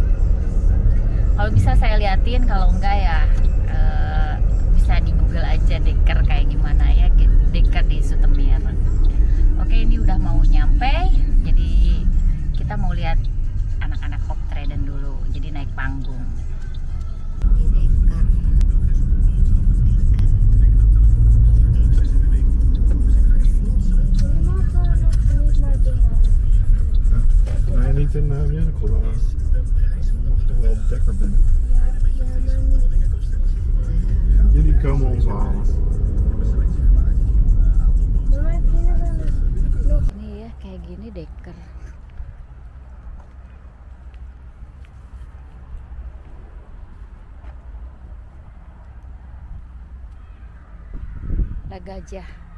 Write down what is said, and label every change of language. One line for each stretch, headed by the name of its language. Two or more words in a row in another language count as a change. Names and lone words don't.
Indonesian: Kalau bisa saya liatin, kalau enggak ya bisa di Google aja Dekker kayak gimana ya, Dekker di Zoetermeer. Oke, ini udah mau nyampe, jadi kita mau lihat anak-anak optreden dulu, jadi naik panggung. Ini Dekker.
Dutch: Nee, niet in musical. Mag toch wel Dekker binnen. Jullie komen ons halen.
Indonesian: Ini ya kayak gini Dekker. Ada gajah.